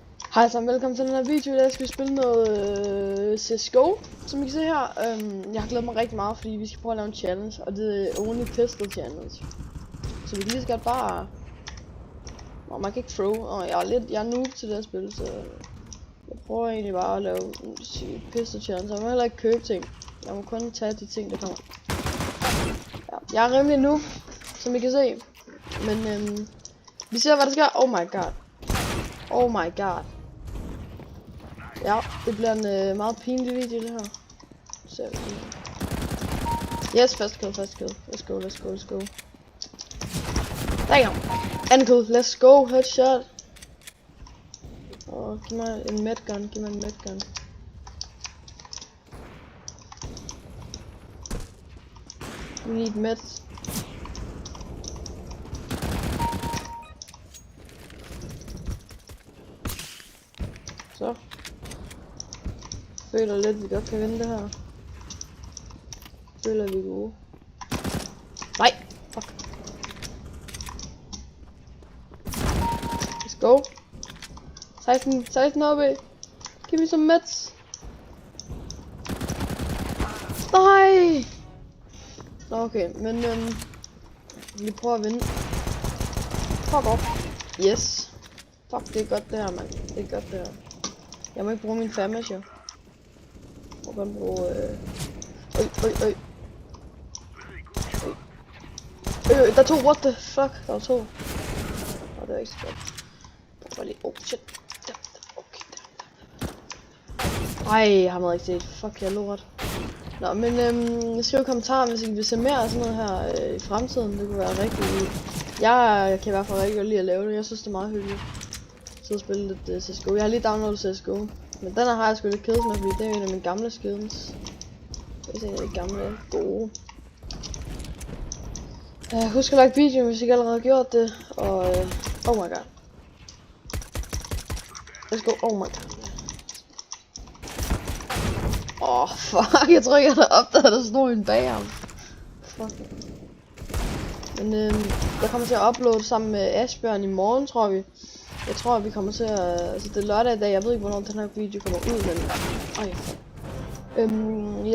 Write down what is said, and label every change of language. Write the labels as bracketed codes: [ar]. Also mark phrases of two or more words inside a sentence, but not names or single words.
[da] Hej så, velkommen til den her video. Der skal vi spille noget CSGO, som I kan se her. Jeg har glædet mig rigtig meget, fordi vi skal prøve at lave en challenge, og det er [en] only pistol challenge. [da] Så vi kan lige så godt bare... man kan ikke throw, og jeg er noob til det her spil, så jeg prøver egentlig bare at lave [en] pistol challenge. [da] Jeg må heller ikke købe ting. Jeg må kun tage de ting, der kommer. Ja, jeg er rimelig noob, som I kan se. Men vi ser, hvad der sker. [en] Oh my god. Oh my god. [da] Ja, det bliver en meget pinlig video, det her. [en] Så yes, first kill. Let's go. Damn! Anden kill, let's go, headshot. [da] Og giv mig en medgun, [en] We need meds. [da] Så. Føler lidt, at vi godt kan vinde det her. Føler vi er gode. Nej! Fuck. [en] Let's go. [da] 16 oppe. Giv [en] me some meds. [da] Nej! Nå okay, men vi prøver at vinde. [en] Fuck off. Yes. [da] Fuck, det er godt det her, mand. Det er godt det her. Jeg må ikke bruge min famish, jo. Jeg må kun bruge Øj. Der er to, [en] what the fuck? [da] Der var to. Og det er ikke så godt. Bare lige, [en] oh shit. [da] Okay. Ej, jeg har ikke set. Fuck, jeg er lort. Nå, men skriv i kommentaren, hvis I vil se mere af sådan noget her i fremtiden. Det kunne være rigtig... Jeg kan i hvert fald rigtig godt lide at lave det. Jeg synes, det er meget hyggeligt. Så spille lidt CSGO. Jeg har lige downloadet CSGO. Men den her har jeg sgu lidt kedet med, fordi det er en af mine gamle skins. Det er en af de gamle gode. Husk at like videoen, hvis I ikke allerede har gjort det. [en] Og oh my god. Let's go, oh my god. [da] Fuck, jeg tror ikke jeg havde opdaget, at der stod en bag ham. Fuck. Men jeg kommer til at uploade sammen med Asbjørn i morgen, tror vi. Jeg tror, at vi kommer til at... Altså, det er lørdag i dag. Jeg ved ikke, hvornår den her video kommer ud, men...